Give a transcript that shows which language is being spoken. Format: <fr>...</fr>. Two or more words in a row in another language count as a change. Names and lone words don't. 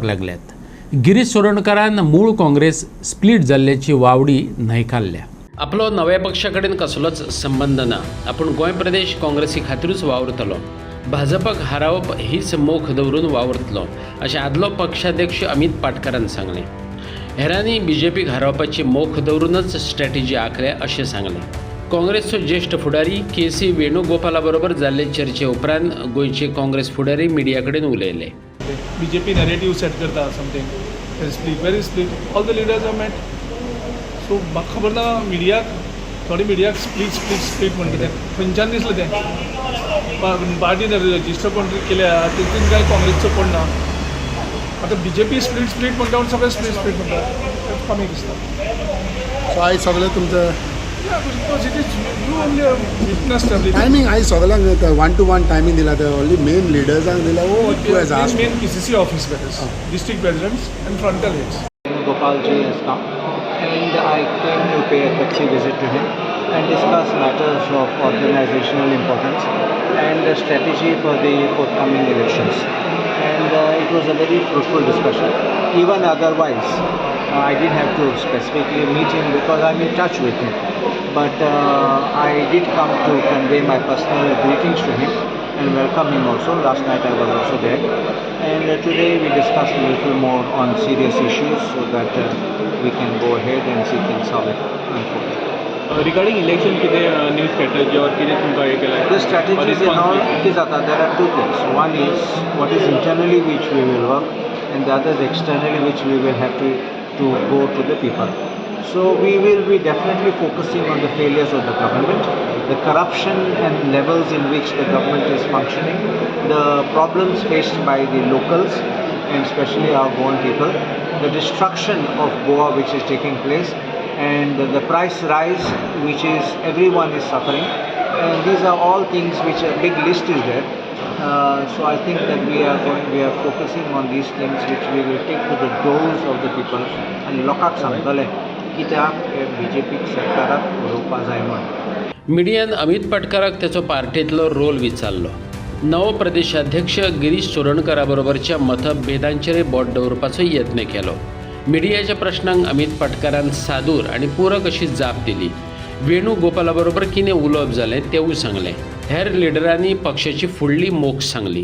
<kok>लागल्यात गिरीश चोडणकरान मूळ काँग्रेस स्प्लीट जाल्ल्याची वावडी न्हयकारल्या आपलो नव्या पक्षा कडेन कसलोच संबंध ना आपूण गोंय प्रदेश काँग्रेसी खातीरूच वावरतलो भाजपाक हारावप हीच मोख दवरून वावरतलो अशें आदलो पक्षाध्यक्ष अमित पाटकरान सांगलें हेरांनी BJPक हारोवपाची मोख दवरूनच स्ट्रॅटेजी आंखल्या अशें सांगलें काँग्रेसचो ज्येष्ठ फुडारी KC वेणुगोपाला बरोबर जाल्ले चर्चे उपरांत गोंयचे काँग्रेस फुडारी मिडिया कडेन उलयले</kok> <en>BJP narrative set</en> <kok>करता</kok> <en>something very split all the leaders are met so</en> <kok>म्हाका खबर ना मिडियाक थोडी मिडियाक स्प्लीट म्हणटा तें खंयच्यान दिसलें तें पार्टीन रजिस्टर कोण केल्या तितून काय काँग्रेसचो कोण ना आतां BJP स्प्लीट म्हणटा सगळे स्प्लीट म्हणटा कमी दिसता सो आयज सगळें तुमचं टायमींग आयज सगळ्यांक 1-to-1 टायमींग दिला ते</kok> <en>only main</en> <kok>लिडर्सांक दिला</kok> <en>main PCC office bearers district presidents and frontal heads Gopal ji has come and I came to pay a courtesy visit to him and discuss matters of organizational importance and strategy for the forthcoming elections. And it was a very fruitful discussion. Even otherwise, I didn't have to specifically meet him because I'm in touch with him. But I did come to convey my personal greetings to him and welcome him also. Last night I was also there. And today we discussed a little more on serious issues so that we can go ahead and see things how it unfolds. Regarding election, कितें new strategy or</en> <kok>कितें तुमकां हे केलां?</kok> <en>The strategies in all it is there are two things. One is what is internally which we will work, and the other is externally which we will have to go to the people. So we will be definitely focusing on the failures of the government, the corruption and levels in which the government is functioning, the problems faced by the locals and especially our Goan people, the destruction of Goa which is taking place, and the price rise which is everyone is suffering, and these are all things which a big list is there. So I think that we are focusing on these things which we will take to the doors of the people and</en> <kok>लोकांक सांगतले कित्याक BJP सरकाराक उडोवपा जाय म्हण. मिडियान अमित पाटकराक त्याचो पार्टींतलो रोल विचारलो नवो प्रदेशाध्यक्ष गिरीश चोडणकरा बरोबरच्या मतभेदांचेर बोट दवरपाचो यत्न केलो मिडियाच्या प्रश्नांक अमित पाटकरान सादूर आनी पूरक अशी जाप दिली वेणुगोपाला बरोबर कितें उलोवप जालें तेवूय सांगलें हेर लिडरांनी पक्षाची फुडली मोख सांगली</kok>